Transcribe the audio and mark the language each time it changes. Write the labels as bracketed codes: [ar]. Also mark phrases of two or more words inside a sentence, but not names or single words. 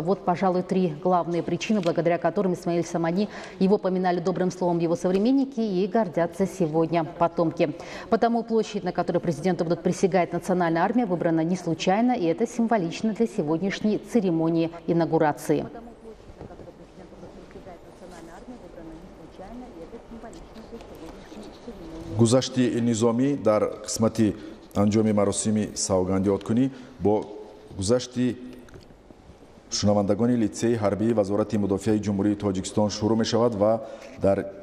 [ru] Вот, пожалуй, три главные причины, благодаря которым Исмаиль Самани, его поминали добрым словом его современники и гордятся сегодня потомки. Потому площадь, на которой президенту будут присягать национальная армия, выбрана не случайно, и это символично для сегодняшней церемонии инаугурации. [tg] гузашти низомӣ дар қисмати анҷоми маросими савгандиёткунӣ бо гузашти шунавандагони литсеи ҳарбии Вазорати мудофиаи ҷумҳурии Тоҷикистон шурӯъ мешавад ва дар